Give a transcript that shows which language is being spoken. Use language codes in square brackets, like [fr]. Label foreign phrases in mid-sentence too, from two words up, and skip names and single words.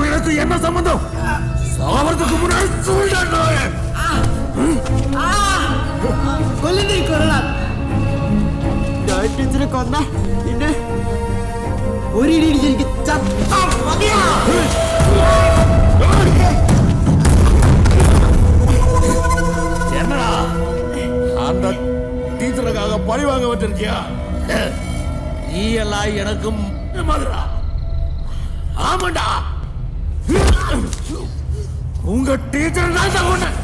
[ta] அது என்ன சம்பந்தம்? சாவறதுக்கு முன்னாடி சொல்லிட்டேன். [ml] കൊല്ലുന്നേ കൊല്ലണം. ഞാൻ ടീച്ചറെ കൊന്ന പിന്നെ ഒരിടി എനിക്ക് ചത്താ മതിയാ. [ta] என்னடா அந்த டீச்சருக்காக பழி வாங்க வச்சிருக்கியா? நீ எல்லாம் எனக்கும் மாதிரா. ஆமாண்டா, உங்க டீச்சர் தான் சொன்ன.